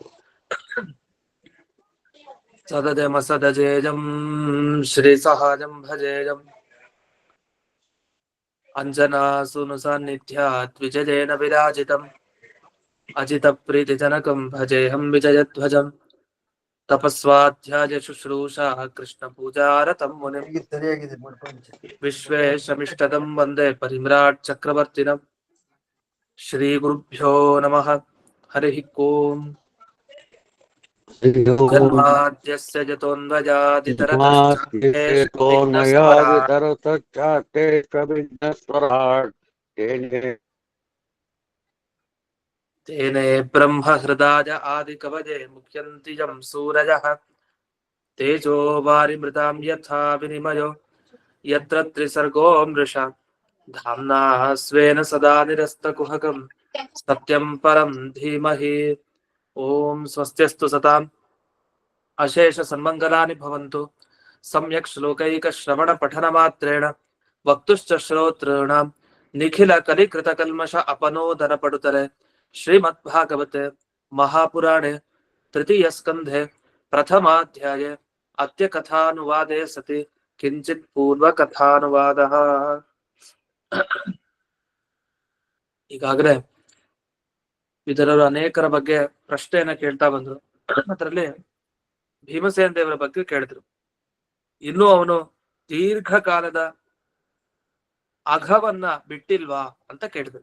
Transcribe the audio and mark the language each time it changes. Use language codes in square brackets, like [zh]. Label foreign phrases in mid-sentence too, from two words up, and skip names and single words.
[sa] सदजमसदजेजं श्रीसहाजं भजेजं अंजनासुनु सान्निध्यात् विजयेन विराजितं अजित प्रीतिजनकं भजेहं विजयध्वजं तपस्वाध्याय शुश्रूषा कृष्ण पूजारतं मुनिं विश्वेशमिष्टदं वन्दे परिम्राट् चक्रवर्तिनं. श्री गुरुभ्यो नमः. हरि ओं. जन्माद्यस्य तेने ब्रह्म हृदाय आदि कवजे मुख्यन्ति यं सूरजः तेजो वारिमृतां यथा विनिमयो यत्र त्रिसर्गो मृषा धाम्ना स्वेन सदा निरस्तकुहकं सत्यं परं धीमहि. ओं स्वस्त्यस्तु सतां अशेष सन्मङ्गलानि भवन्तु. सम्यक् श्लोकैक श्रवण पठन मात्रेण वक्तुश्च श्रोतॄणां निखिल कलिकृत कल्मष अपनोदन पडुतरे. श्रीमद् भागवते महापुराणे तृतीय स्कन्धे प्रथमाध्याय अत्य कथानुवादे सति किञ्चित् पूर्व कथानुवादः. [kn] ಈಗಾಗಲೇ ಇದರವರು ಅನೇಕರ ಬಗ್ಗೆ ಪ್ರಶ್ನೆಯನ್ನ ಕೇಳ್ತಾ ಬಂದ್ರು. ಅದರಲ್ಲಿ ಭೀಮಸೇನ ದೇವರ ಬಗ್ಗೆ ಕೇಳಿದ್ರು. ಇನ್ನೂ ಅವನು ದೀರ್ಘಕಾಲದ ಅಘವನ್ನ ಬಿಟ್ಟಿಲ್ವಾ ಅಂತ ಕೇಳಿದ್ರು.